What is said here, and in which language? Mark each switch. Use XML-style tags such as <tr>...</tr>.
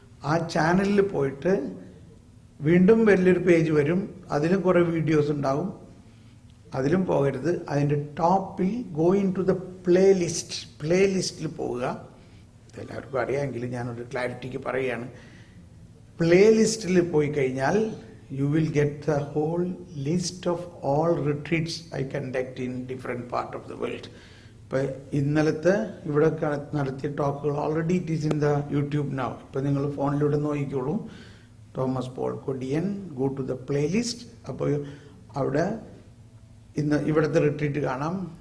<ml>ആ ചാനലിൽ പോയിട്ട് വീണ്ടും വലിയൊരു പേജ് വരും, അതിലും കുറേ വീഡിയോസ് ഉണ്ടാവും, അതിലും പോകരുത്. അതിൻ്റെ ടോപ്പിൽ</ml> <en>go into the</en> <ml>പ്ലേലിസ്റ്റിൽ പോവുക. ഇതെല്ലാവർക്കും അറിയാമെങ്കിൽ ഞാനൊരു ക്ലാരിറ്റിക്ക് പറയുകയാണ്. പ്ലേലിസ്റ്റിൽ പോയി കഴിഞ്ഞാൽ</ml> <en>you will get the whole list of all retreats I conduct in different part of the world.</en> <ml>ഇപ്പോൾ ഇന്നലത്തെ ഇവിടെ നടത്തിയ ടോക്കുകൾ</ml> <en>Already it is in the YouTube now.</en> <ml>ഇപ്പോൾ നിങ്ങൾ ഫോണിലൂടെ നോക്കിക്കോളൂ, Thomas Paul Kodiyan,</ml> <en>Go to the playlist.</en> <ml>അപ്പോൾ അവിടെ ഇവിടുത്തെ റിട്രീറ്റ് കാണാം.</ml>